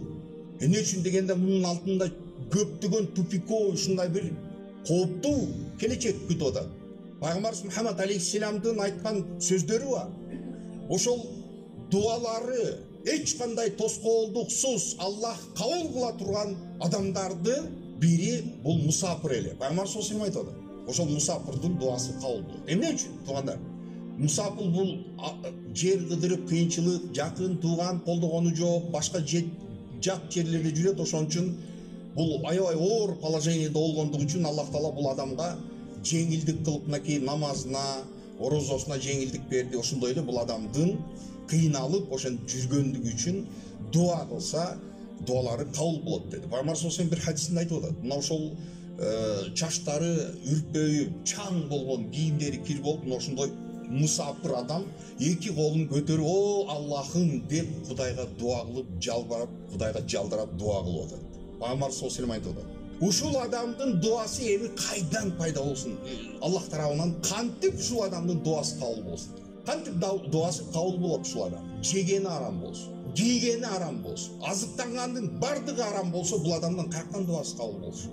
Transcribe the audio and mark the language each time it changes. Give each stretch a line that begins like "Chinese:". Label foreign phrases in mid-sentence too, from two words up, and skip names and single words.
Kyrgyz: Эмне үчүн дегенде, мунун алтында көптөгөн тупиковый ушундай бир кооптуу келечек күтүп атат. Пайгамбарыбыз Мухаммад алейхиссаламдын айткан сөздөрү бар. Ошол дуалары эч кандай тоскоолдуксуз Аллах кабыл кыла турган адамдарды бири бул мусапыр эле. Пайгамбар
Arabic: صلى الله عليه وسلم
Kyrgyz: айтат. Ошол мусапырдын дуасы кабыл болот. Эмне үчүн, туугандар? Мусапыр бул жер кыдырып, кыйынчылык, жакын тууган колдогону жок, башка жак жерлерде жүрөт. Ошон үчүн бул аябай оор положениеде болгондугу үчүн Аллах Таала бул адамга жеңилдик кылып, мынакей намазына, орозосуна жеңилдик берди. Ошондой эле бул адамдын кыйналып ошентип жүргөндүгү үчүн дуа кылса, дуалары кабыл болот деди. Пайгамбар
Arabic: صلى الله عليه وسلم
Kyrgyz: бир хадисинде айтып атат. Мына ошол чачтары үрпөйүп, чаң болгон кийимдери кир болуп, мына ошондой мусапыр адам эки колун көтөрүп, "О Аллахым" деп Кудайга дуа кылып, жалбарап, Кудайга жалдарап дуа кылып атат. Пайгамбар
Arabic: صلى الله عليه وسلم
Kyrgyz: айтып атат. Ушул адамдын дуасы эми кайдан пайда болсун? Аллах тарабынан кантип ушул адамдын дуасы кабыл болсун? Кантип дуасы кабыл болот ушул адам? Жегени арам болсун, кийгени арам болсун, азыктангандын бардыгы арам болсо, бул адамдын каяктан дуасы кабыл болсун?